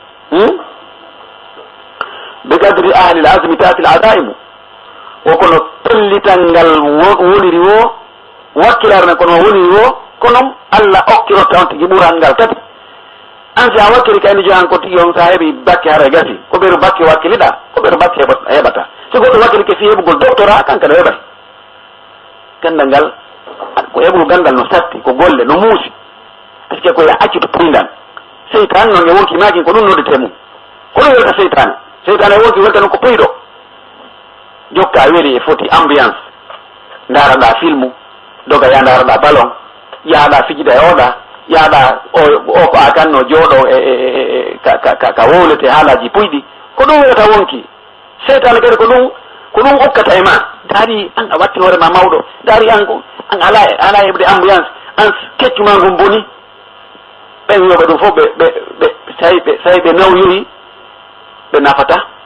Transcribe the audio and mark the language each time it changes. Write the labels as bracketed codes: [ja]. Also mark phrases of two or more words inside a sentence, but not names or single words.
[ff] be [ar] قدر أهل العزم تأتي العزائم [ff] o kono pellital ngal woniri wo wakkilare men kono woniri wo kono Allah okkirotta on tigi ɓural ngal kadi an si a wakkili kayni johan ko tigi on sa heeɓi bakke hara gasi ko ɓeɗo bakke wakkiliɗa ko ɓeɗo bakke heɓata so goɗɗo wakkili ke fi heɓugol doctorat kanka ɗo heɓay gandal ngal ko heɓugo gandal no satti ko golle no muusi [fr] par ce que [ff] koye accuto puyndal seytan noon e wonki makin ko ɗum noddete mum ko ɗum welta seytane wonki welta noon ko puyɗo jokka weeli e foti ambiance daraɗa filmu doga ya daraɗa ballon yaaɗa fijida e oɗa yaaɗa o ko a kanno jooɗo ka wowlete haalaji puyɗi ko ɗum welata wonki seytane kadi ko ɗum hokkata e ma dari an a watti hoorema mawɗo dari an ala heɓde ambiance an keccuma ngum boni ɓen wiyoɓe ɗum fof ɓe sayi ɓe nawyoyi ɓe nafata